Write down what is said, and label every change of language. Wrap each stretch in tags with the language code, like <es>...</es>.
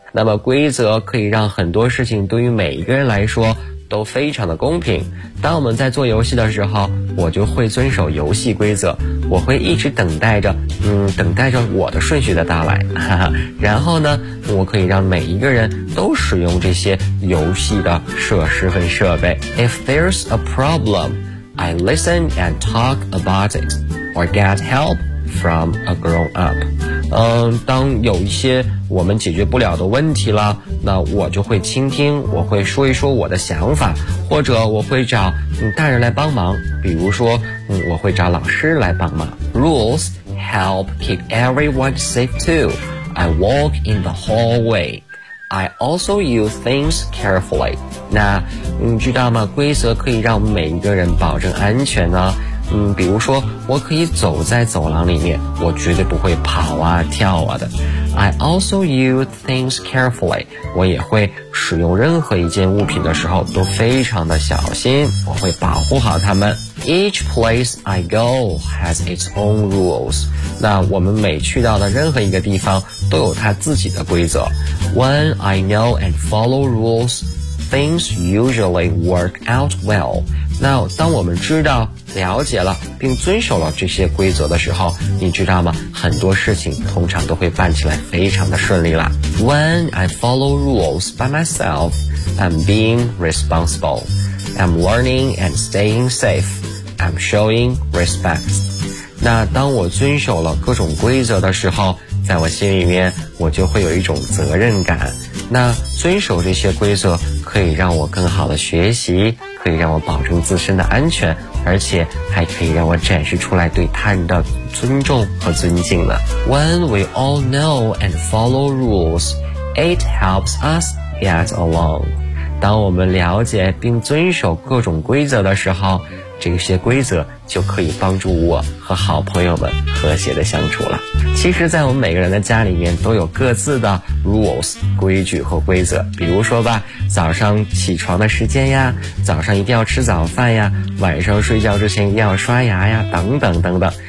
<zh>那么规则可以让很多事情对于每一个人来说都非常的公平。当我们在做游戏的时候，我就会遵守游戏规则，我会一直等待着等待着我的顺序的到来。然后呢，我可以让每一个人都使用这些游戏的设施和设备。</zh> <en>If there's a problem, I listen and talk about it or get help from a grown up.</en> <zh>当有一些我们解决不了的问题了，那我就会倾听，我会说一说我的想法，或者我会找大人来帮忙，比如说我会找老师来帮忙。</zh> <en>Rules help keep everyone safe too. I walk in the hallway. I also use things carefully.</en> <zh>那你知道吗，规则可以让每一个人保证安全呢。比如说我可以走在走廊里面，我绝对不会跑啊跳啊的。</zh> <en>I also use things carefully.</en> <zh>我也会使用任何一件物品的时候都非常的小心，我会保护好它们。</zh> <en>Each place I go has its own rules.</en> <zh>那我们每去到的任何一个地方都有它自己的规则。</zh> <en>When I know and follow rules, things usually work out well.</en> <zh>那当我们知道了解了并遵守了这些规则的时候，你知道吗，很多事情通常都会办起来非常的顺利了。</zh> <en>When I follow rules by myself, I'm being responsible. I'm learning and staying safe. I'm showing respect.</en> <zh>那当我遵守了各种规则的时候，在我心里面我就会有一种责任感。那遵守这些规则可以让我更好的学习，可以让我保证自身的安全，而且还可以让我展示出来对他人的尊重和尊敬呢。</zh> <en>When we all know and follow rules, it helps us get along.</en> <zh>当我们了解并遵守各种规则的时候，这些规则就可以帮助我和好朋友们和谐的相处了。其实在我们每个人的家里面都有各自的 rules 规矩和规则，比如说吧，早上起床的时间呀，早上一定要吃早饭呀，晚上睡觉之前一定要刷牙呀，等等等等。</zh>